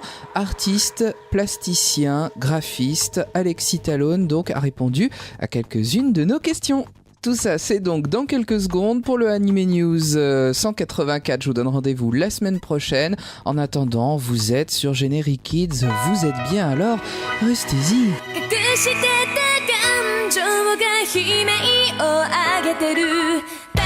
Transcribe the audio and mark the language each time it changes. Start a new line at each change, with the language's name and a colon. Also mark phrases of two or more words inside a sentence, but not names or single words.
French: Artiste, plasticien, graphiste, Alexis Talon donc a répondu à quelques-unes de nos questions. Tout ça, c'est donc dans quelques secondes pour le Anime News 184. Je vous donne rendez-vous la semaine prochaine. En attendant, vous êtes sur Generic Kids, vous êtes bien, alors restez-y.
Japanese: 隠してた感情が悲鳴を上げてる